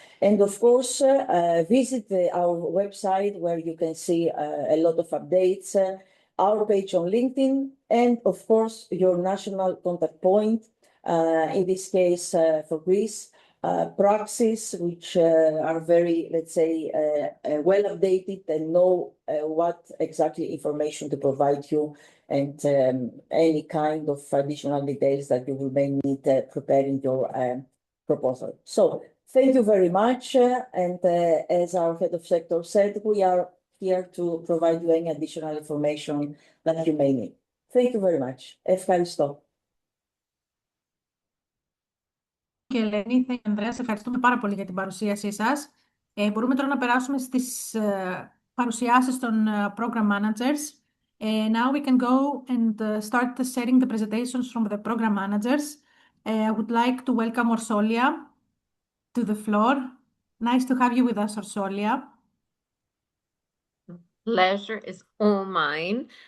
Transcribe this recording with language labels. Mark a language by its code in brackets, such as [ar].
[en] And of course, visit our website where you can see a lot of updates, our page on LinkedIn, and of course, your national contact point, in this case for Greece, ΠΡΑΞΗς, which are very, let's say, well updated and know what exactly information to provide you and any kind of additional details that you may need preparing your proposal. So thank you very much. And as our head of sector said, we are here to provide you any additional information that you may need. Thank you very much. [el] Ευχαριστώ. Και Ελένη, Ανδρέα, σε ευχαριστούμε πάρα πολύ για την παρουσίασή σας. Μπορούμε τώρα να περάσουμε στις παρουσιάσεις των program managers. [en] Now we can go and start sharing the presentations from the program managers. I would like to welcome Orsolia to the floor. Nice to have you with us, Orsolia. Pleasure is all mine.